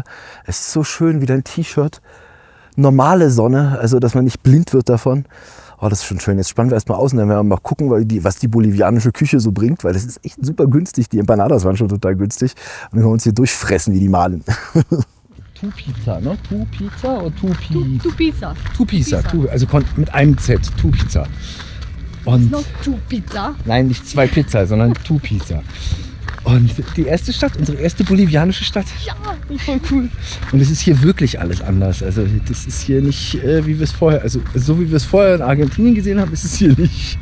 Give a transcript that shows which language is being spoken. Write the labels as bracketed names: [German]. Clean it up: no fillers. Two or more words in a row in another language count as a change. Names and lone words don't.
[German] Es ist so schön, wieder ein T-Shirt. Normale Sonne, also dass man nicht blind wird davon. Oh, das ist schon schön. Jetzt spannen wir erstmal aus und dann werden wir mal gucken, was die bolivianische Küche so bringt, weil das ist echt super günstig. Die Empanadas waren schon total günstig. Und dann können wir uns hier durchfressen wie die Malen. Tu-Pizza, ne? Tu-Pizza oder Tu-Pi? Tu-Pizza. Tu-Pizza, also mit einem Z, Tu-Pizza. Und Noch Tu-Pizza. nein, nicht 2 Pizza, sondern Tu-Pizza. Und die erste Stadt, unsere erste bolivianische Stadt. Ja, Voll cool. Und es ist hier wirklich alles anders. Also das ist hier nicht, wie wir es vorher, also so wie wir es vorher in Argentinien gesehen haben, ist es hier nicht.